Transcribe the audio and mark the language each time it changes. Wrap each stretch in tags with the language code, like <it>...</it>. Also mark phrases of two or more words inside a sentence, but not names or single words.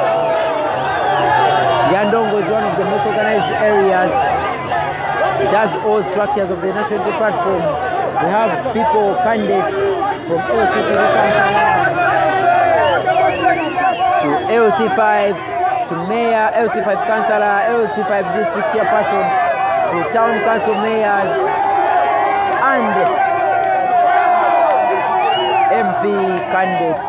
<en>Kiryandongo is one of the most organized areas. It has all structures of the National Unity Platform. We have people, candidates from to LC5, to mayor, LC5 councillor, LC5 district chairperson, to town council mayors, and MP candidates.</en>